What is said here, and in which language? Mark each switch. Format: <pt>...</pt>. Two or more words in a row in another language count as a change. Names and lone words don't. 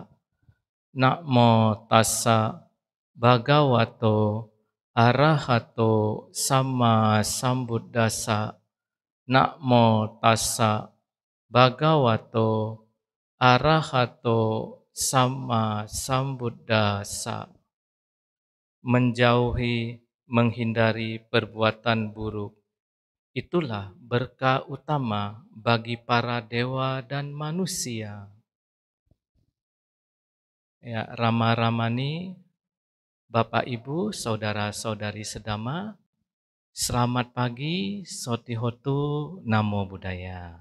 <pi>Namo tassa bhagavato arahato sama sambuddhassa. Namo tassa bhagavato arahato sama sambuddhassa.</pi> <id>Menjauhi, menghindari perbuatan buruk, itulah berkah utama bagi para dewa dan manusia. Ya, Rama-Ramani, Bapak Ibu, Saudara-saudari sedama, selamat pagi,</id> <pi>Sotihotu, Namo Buddhaya.</pi>